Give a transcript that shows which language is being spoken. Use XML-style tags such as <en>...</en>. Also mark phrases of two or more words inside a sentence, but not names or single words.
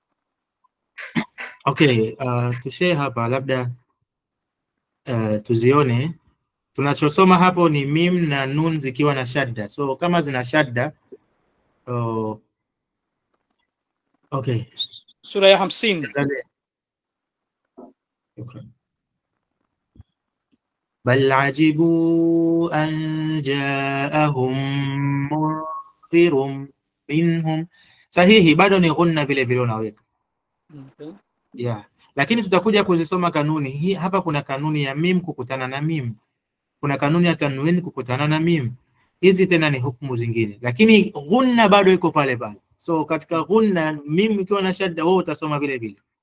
<sw>Okay, tushare hapa labda tuzione. Tunachosoma hapo ni mim na nun zikiwa na shadda. So kama zina shadda okay. Sura ya 50.</sw> <ar>بل عجبوا أن جاءهم منذر منهم.</ar> <sw>Sahihi, bado ni ghunna vile vile unaweka. Yeah. Lakini tutakuja kuzisoma kanuni. Hii hapa kuna kanuni ya mim kukutana na mim. Kuna kanuni ya tanwin kukutana na mim. Hizi tena ni hukumu zingine. Lakini ghunna bado iko pale pale. So katika ghunna mim ikiwa na shadda wewe utasoma vile vile.</sw>